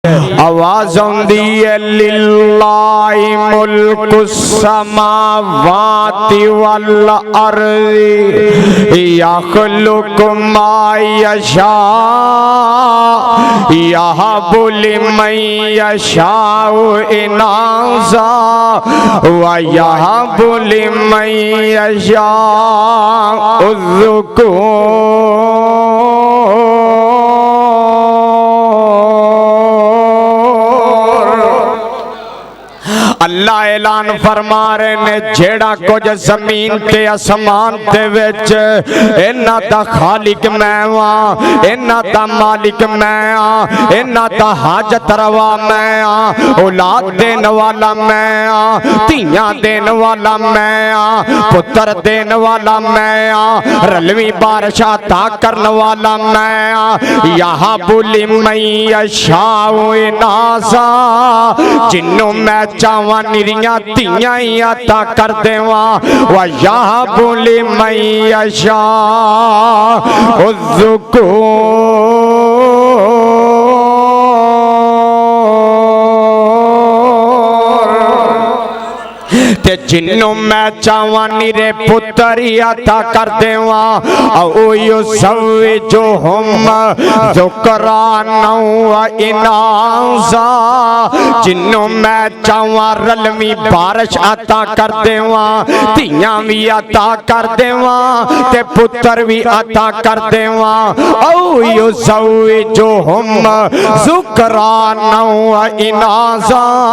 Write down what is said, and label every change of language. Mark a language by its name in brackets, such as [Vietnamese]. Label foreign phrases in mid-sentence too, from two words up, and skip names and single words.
[Punjabi] آواز آندی ہے [Arabic] للہ ملک السماوات والارض یخلق ما یشاء یہب لمن یشاء اناثا ویہب لمن یشاء الذکور۔ [Punjabi] اللہ اعلان فرما رہے نے جیڑا کچھ زمین تے اسمان تے وچ انہاں دا خالق میں ہاں، انہاں دا مالک میں ہاں، انہاں دا حاجت روا میں ہاں، اولاد دین والا میں ہاں، تیاں دین والا میں ہاں، پتر دین والا میں ہاں، رلوی بارش عطا کرن والا میں ہاں، [Arabic] یہب لمن یشاء اناثا [Punjabi] جنوں میں چاہواں نریاں تیاں ہی عطا کر دیواں، [Arabic] وَيَهَبُ لِمَن يَشَاءُ الذُّكُورَ۔ [Punjabi] تے جنوں میں چاہواں نرے پتری عطا کر دیواں، [Arabic] او یزوجہم ذکرانا و اناثا [Punjabi] جنوں میں چاہواں رلوی بارش عطا کر دیواں، تیاں بھی عطا کر دیواں تے پتر بھی عطا کر دیواں، [Arabic] او یزوجہم ذکرانا و اناثا